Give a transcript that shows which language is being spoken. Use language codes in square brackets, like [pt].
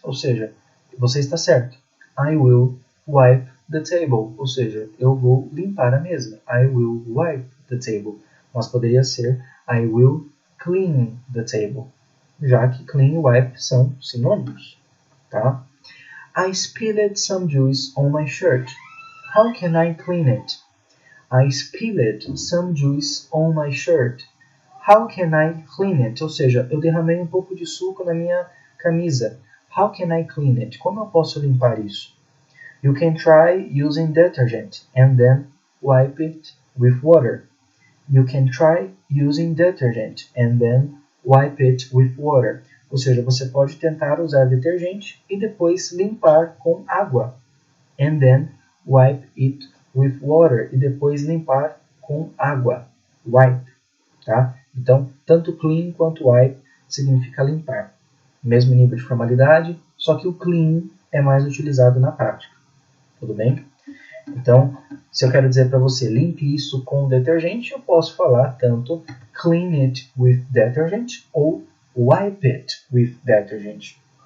[pt] Ou seja, você está certo. [en] I will wipe the table. [pt] Ou seja, eu vou limpar a mesa. [en] I will wipe the table. [pt] Mas poderia ser [en] I will clean the table, [pt] já que clean e wipe são sinônimos, tá? [en] I spilled some juice on my shirt. How can I clean it? I spilled some juice on my shirt. How can I clean it? [pt] Ou seja, eu derramei um pouco de suco na minha camisa. How can I clean it? Como eu posso limpar isso? [en] You can try using detergent and then wipe it with water. You can try using detergent and then wipe it with water. [pt] Ou seja, você pode tentar usar detergente e depois limpar com água. [en] And then wipe it with water. [pt] E depois limpar com água. Wipe. Tá? Então, tanto clean quanto wipe significa limpar. Mesmo nível de formalidade, só que o clean é mais utilizado na prática. Tudo bem? Então, se eu quero dizer para você limpe isso com detergente, eu posso falar tanto [en] clean it with detergent [pt] ou [en] wipe it with detergent.